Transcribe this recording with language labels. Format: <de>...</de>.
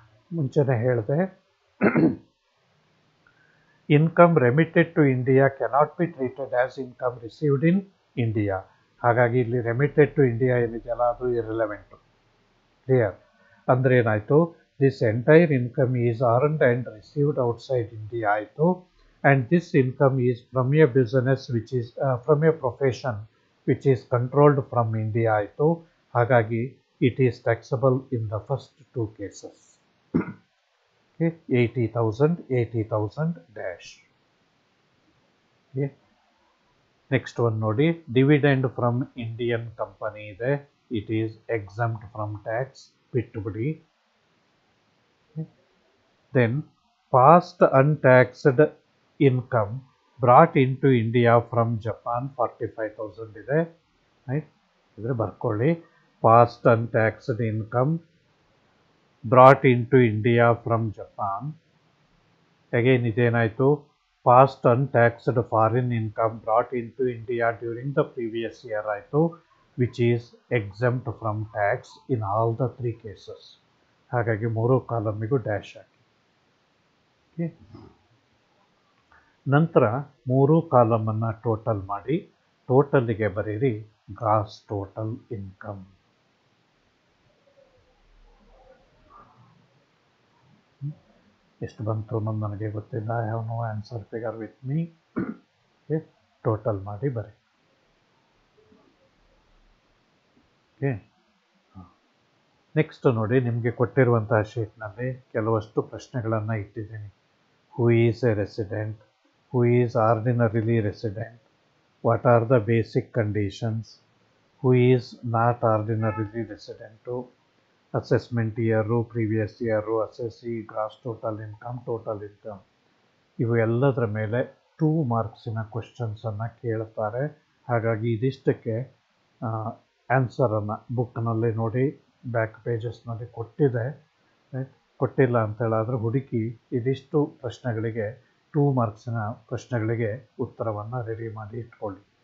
<kn>ಮುಂಚೆನೇ ಹೇಳಿದೆ,</kn> <en>Income remitted to India cannot be treated as income received in India.</en> <kn>ಹಾಗಾಗಿ ಇಲ್ಲಿ ರೆಮಿಟೆಡ್ ಟು ಇಂಡಿಯಾ ಏನಿದೆಯಲ್ಲ ಅದು ಇರ್ರಿಲೆವೆಂಟು. ಕ್ಲಿಯರ್? ಅಂದರೆ ಏನಾಯಿತು,</kn> <en>this entire income is earned and received outside India</en> <kn>ಆಯಿತು.</kn> <en>And this income is from a business which is from a profession which is controlled from India</en> <kn>ಆಯಿತು. ಹಾಗಾಗಿ</kn> <en>it is taxable in the first two cases. Okay, 80,000, 80,000 dash. Okay. Next one</en> <kn>ನೋಡಿ,</kn> <en>dividend from Indian company</en> <kn>ಇದೆ,</kn> <en>it is exempt from tax,</en> <kn>ಬಿಟ್ಟುಬಿಡಿ.</kn> <en>Okay. Then past untaxed income brought into India from Japan 45,000</en> <kn>ಇದೆ.</kn> <en>Right?</en> <kn>ಇದ್ರೆ ಬರ್ಕೊಳ್ಳಿ,</kn> <en>Past untaxed income brought in to India from Japan. Again</en> <kn>ಇದೇನಾಯಿತು,</kn> <en>past untaxed foreign income brought in to India during the previous year</en> <kn>ಆಯಿತು,</kn> <en>Which is exempt from tax in all the three cases.</en> <kn>ಹಾಗಾಗಿ 3 ಕಾಲಮಿಗೂ dash ಹಾಕಿ. Okay. ನಂತರ 3 ಕಾಲಮನ್ನು total ಮಾಡಿ ಟೋಟಲಿಗೆ ಬರೀರಿ gross total income. ಎಷ್ಟು ಬಂತು ಅನ್ನೋದು ನನಗೆ ಗೊತ್ತಿಲ್ಲ.</kn> <en>I have no answer figure with me.</en> <kn>Okay, total ಮಾಡಿ ಬರೀ. ಓಕೆ, ನೆಕ್ಸ್ಟ್ ನೋಡಿ, ನಿಮಗೆ ಕೊಟ್ಟಿರುವಂತಹ ಶೀಟ್ನಲ್ಲಿ ಕೆಲವಷ್ಟು ಪ್ರಶ್ನೆಗಳನ್ನು ಇಟ್ಟಿದ್ದೀನಿ.</kn> <en>Who is a resident, who is ordinarily resident, what are the basic conditions, who is not ordinarily resident, assessment year, previous year, assessee, gross total income, total income.</en> <kn>ಇವು ಎಲ್ಲದರ ಮೇಲೆ 2 ಮಾರ್ಕ್ಸಿನ ಕ್ವೆಶ್ಚನ್ಸನ್ನು ಕೇಳ್ತಾರೆ. ಹಾಗಾಗಿ ಇದಿಷ್ಟಕ್ಕೆ ಆನ್ಸರನ್ನು ಬುಕ್ನಲ್ಲಿ ನೋಡಿ, ಬ್ಯಾಕ್ ಪೇಜಸ್ನಲ್ಲಿ ಕೊಟ್ಟಿದೆ. ಕೊಟ್ಟಿಲ್ಲ ಅಂತೇಳಾದರೆ ಹುಡುಕಿ ಇದಿಷ್ಟು ಪ್ರಶ್ನೆಗಳಿಗೆ 2 ಮಾರ್ಕ್ಸಿನ ಪ್ರಶ್ನೆಗಳಿಗೆ ಉತ್ತರವನ್ನು ರೆಡಿ ಮಾಡಿ ಇಟ್ಕೊಳ್ಳಿ.</kn>